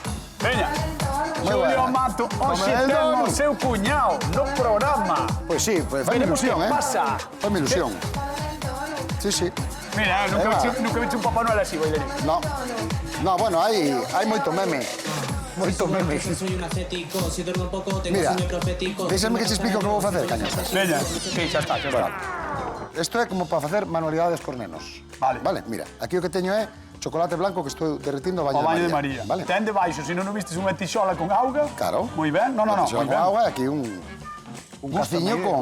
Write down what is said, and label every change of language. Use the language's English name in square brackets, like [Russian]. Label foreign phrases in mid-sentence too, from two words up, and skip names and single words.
[Galician] Veña. Xulio bueno. Mato, hoxe Come el temos dono. seu cuñao no programa. Pois sí, pues fai Veremos ilusión, que eh? pasa. Fai ilusión. Sí, sí. Mira, nunca viche un Papá Noel así, bailarín. No. No, bueno, hai moito meme. Moito meme. [Spanish] Soy un ascético, si duermo poco tengo [Galician] Mira, [Spanish] sueño profético. [Galician] déxame que te explico o que vou facer, cañatas. Veña, sí, xa está, xa está. Isto é como para facer manualidades cos nenos. Vale. Vale, mira, aquí o que teño é chocolate blanco que estou derretindo ao O baño baño de María. Vale? Ten debaixo, se non vistes unha tixola con auga. Claro. Moi ben. No, Una moi tixola ben. con agua, aquí un caciño con...